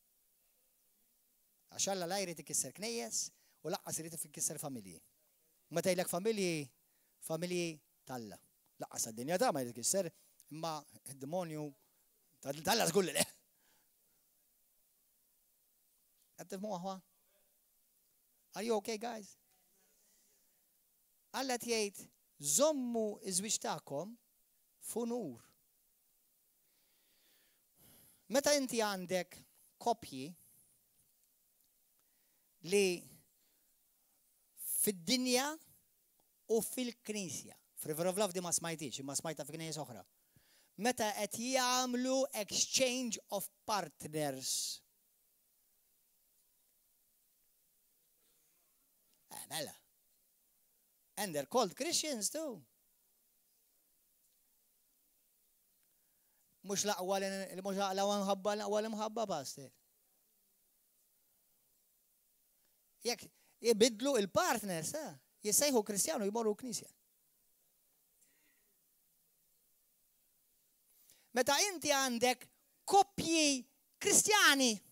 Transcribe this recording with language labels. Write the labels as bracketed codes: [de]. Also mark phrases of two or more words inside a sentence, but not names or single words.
[mt] Għax Alla la jrid ikisser knejjes u laqqas irid ikisser familji. Ma tgħidlek familji tal-Alla. Laqqas għad-dinja ta' ma jrid ikisser imma id-demonju tal-Alla żgur li le. Qed tifhmu aħwa? [en] Are you okay, guys? [mt] Alla tgħid żommu iż-żwieġ tagħkom f'unur. Meta inti għandek koppji li fid-dinja u fil-Knisja, f'River of Love di ma smajtix, imma smajta fi knisja oħra. Meta qed jagħmlu [en] exchange of partners. [mt] Mela. [en] And they're called Christians too. [mt] Mux laqwa l-mħabba pastor. Jek jibidlu il-partners, jissejħu Kristjanu jmorru Knisja. Meta inti għandek koppji Kristjani.